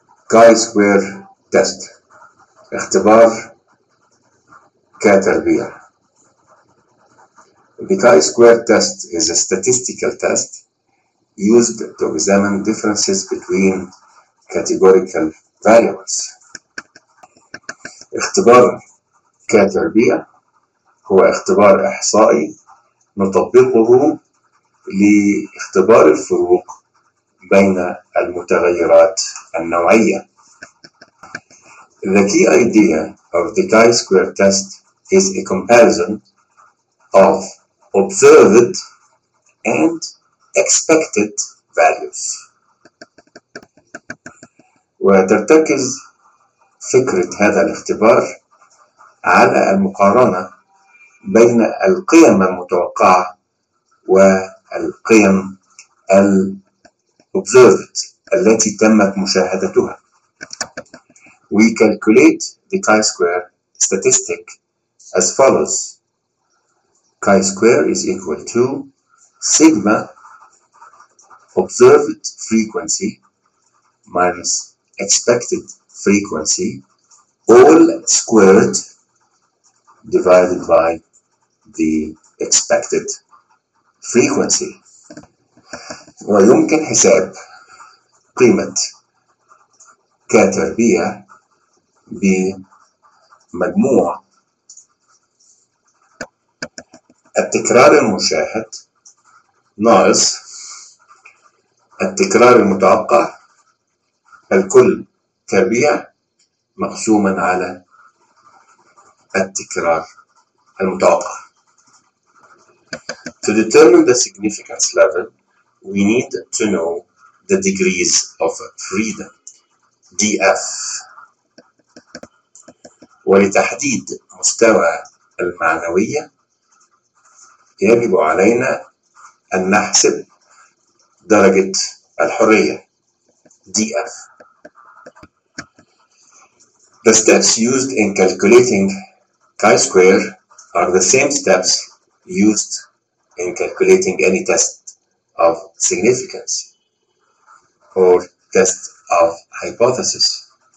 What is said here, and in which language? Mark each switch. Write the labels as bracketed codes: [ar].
[ar] كاي سكوير تيست، اختبار كتربيع. [en] The chi-square test is a statistical test used to examine differences between categorical variables. [ar] اختبار كتربيع هو اختبار إحصائي نطبقه لاختبار الفروق بين المتغيرات النوعية. [en] The key idea of the chi-square test is a comparison of observed and expected values. [ar] وترتكز فكرة هذا الاختبار على المقارنة بين القيم المتوقعة والقيم الobserved التي تمت مشاهدتها. [en] We calculate the chi-square statistic as follows. Chi square is equal to sigma observed frequency minus expected frequency all squared divided by the expected frequency. [ar] ويمكن حساب قيمة كتربيع بمجموع التكرار المشاهد ناقص التكرار المتوقع الكل تربيع مقسوما على التكرار المتوقع. [en] To determine the significance level, we need to know the degrees of freedom, DF. [ar] ولتحديد مستوى المعنوية يجب علينا أن نحسب درجة الحرية DF. [en] The steps used in calculating chi-square are the same steps used in calculating any test of significance or test of hypothesis.